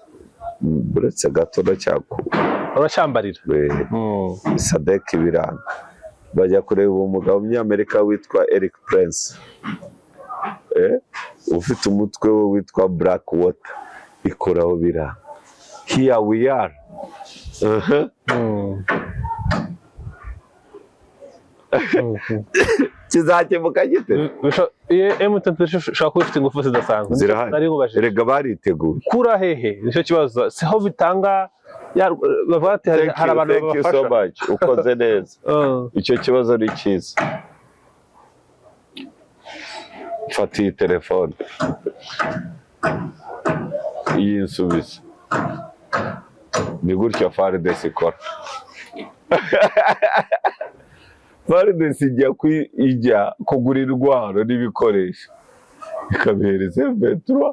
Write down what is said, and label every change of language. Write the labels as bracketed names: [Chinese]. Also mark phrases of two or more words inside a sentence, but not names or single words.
[Kinyarwanda] buretse gato urashambarira. SADC biranga, bajya kureba umugabo w'Umunyamerika witwa Eric Prince, ufite umutwe we witwa Blackwater, ikoraho biranga. [English] Here we are. [Kinyarwanda] Kizakemuka gite? M23 ishobora kuba ifite ingufu zidasanzwe. Zirahari. Erega bariteguye. Kura hehe nicyo kibazo, siho bitanga bavuga ati hari abantu babafasha. [English] Thank you so much. [Kinyarwanda] Ukoze neza. Icyo kibazo ni cyiza. Fata iyi telefone, iyi nsubizo. Ni gutya FARDC ikora. FARDC ijya kugura intwaro n'ibikoresho, ikabihereza M23.